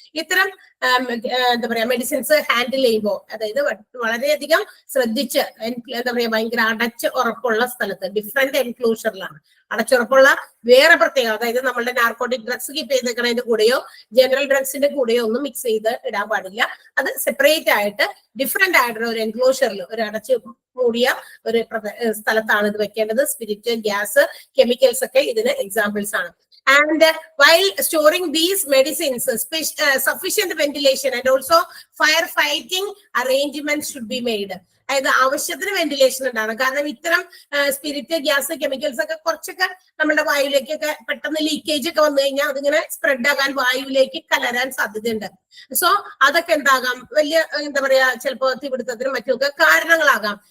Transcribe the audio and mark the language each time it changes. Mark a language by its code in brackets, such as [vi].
[ml] ഇത്തരം എന്താ പറയാ മെഡിസിൻസ് ഹാൻഡിൽ ചെയ്യുമ്പോൾ, അതായത് വളരെയധികം ശ്രദ്ധിച്ച്, എന്താ പറയാ ഭയങ്കര അടച്ച് ഉറപ്പുള്ള സ്ഥലത്ത്, ഡിഫറെന്റ് എൻക്ലോഷറിലാണ് അടച്ചുറപ്പുള്ള വേറെ പ്രത്യേകം, അതായത് നമ്മളുടെ നാർക്കോട്ടിക് ഡ്രഗ്സ് കീപ്പ് ചെയ്തേക്കുന്നതിന്റെ കൂടെയോ ജനറൽ ഡ്രഗ്സിന്റെ കൂടെയോ ഒന്നും മിക്സ് ചെയ്ത് ഇടാൻ പാടില്ല. അത് സെപ്പറേറ്റ് ആയിട്ട് ഡിഫറെന്റ് ആയിട്ടുള്ള ഒരു എൻക്ലോഷറിൽ, ഒരു അടച്ച് മൂടിയ ഒരു സ്ഥലത്താണ് ഇത് വെക്കേണ്ടത്. സ്പിരിറ്റ്, ഗ്യാസ്, കെമിക്കൽസ് ഒക്കെ ഇതിന് എക്സാമ്പിൾസ് ആണ്. [en] And while storing these medicines, sufficient ventilation and also firefighting arrangements should be made. [ml] അതായത് ആവശ്യത്തിന് വെന്റിലേഷൻ ഉണ്ടാണ്. കാരണം ഇത്തരം സ്പിരിറ്റ്, ഗ്യാസ്, കെമിക്കൽസ് ഒക്കെ കുറച്ചൊക്കെ നമ്മുടെ വായുവിലേക്കൊക്കെ പെട്ടെന്ന് ലീക്കേജ് ഒക്കെ വന്നു കഴിഞ്ഞാൽ അതിങ്ങനെ സ്പ്രെഡ് ആകാൻ, വായുവിലേക്ക് കലരാൻ സാധ്യതയുണ്ട്. സോ അതൊക്കെ എന്താകാം, വലിയ എന്താ പറയാ ചിലപ്പോൾ തീപിടുത്തത്തിനും മറ്റുമൊക്കെ കാരണങ്ങളാകാം.